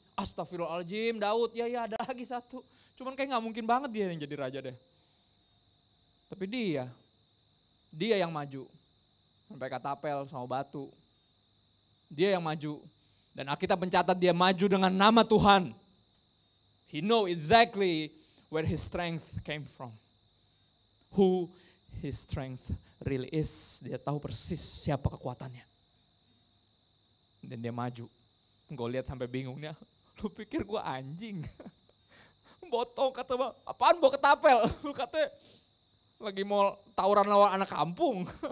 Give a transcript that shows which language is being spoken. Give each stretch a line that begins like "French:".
Indonesian: Astagfirullahaladzim, Daud, ya ada lagi satu. Cuman kayak gak mungkin banget dia yang jadi raja deh. Tapi dia yang maju. Sampai katapel sama batu. Dia yang maju. Dan Alkitab mencatat dia maju dengan nama Tuhan.
English: He know exactly where his strength came from. Who his strength really is.
Indonesian: Dia tahu persis siapa kekuatannya. Dan dia maju. Goliat sampai bingung nih. Lu pikir gue anjing? Botong kata, apaan bawa ketapel? Lu katanya lagi mau tawuran lawan anak kampung.